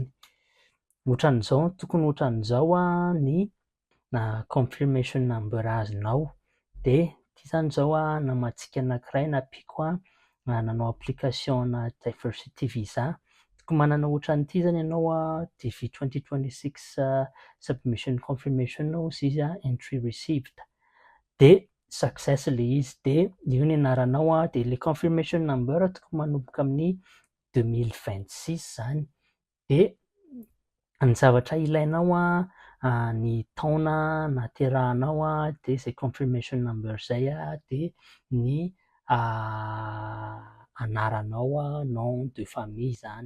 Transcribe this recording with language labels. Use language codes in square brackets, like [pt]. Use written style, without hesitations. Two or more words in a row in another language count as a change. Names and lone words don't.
[mg] Ohatran'izao tokony ohatran'izao ny [en] confirmation number [mg] azonao. De ty zany zao namantsika anankiray nampiko nanao [en] application diversity visa. [mg] Tokony manana ohatran'ity zany ianao DV 2026 [en] submission confirmation [mg] hozy izy [en] entry received [mg] de success le izy. De io ny anaranao de le [en] confirmation number [mg] tokony manomboka amin'ny 2026 zany. De ny zavatra ilainao ny taona naterahanao de zay [en] confirmation number [mg] zay de ny anaranao [fr] nom de famille [mg] zany.